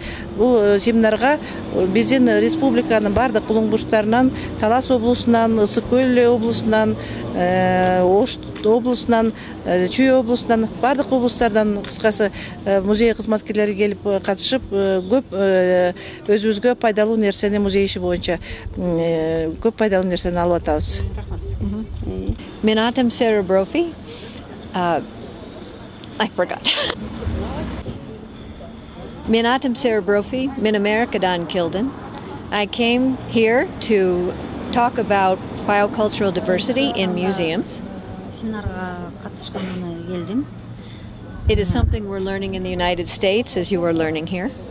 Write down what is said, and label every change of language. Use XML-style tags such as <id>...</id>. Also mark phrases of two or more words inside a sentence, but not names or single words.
<ky>Бул семинарга биздин республиканын бардык булуңгучтарынан, Талас облусунан, Ысык Көл облусунан, Ош облусунан, Чүй облусунан, бардык облустардан кыскасы музей кызматкерлери келип катышып, көп өзүбүзгө пайдалуу нерсени музей иши боюнча көп пайдалуу нерсени алып атабыз. Мен атым Сара Брофи.</ky> <en>I forgot.</en> <ky>Мен атым Сара Брофи. Мен Americaдан келдим.</ky> <en>I came here to talk about biocultural diversity in museums.</en> <ky>Семинарга катышканына келдим.</ky> <en>It is something we're learning in the United States as you are learning here.</en>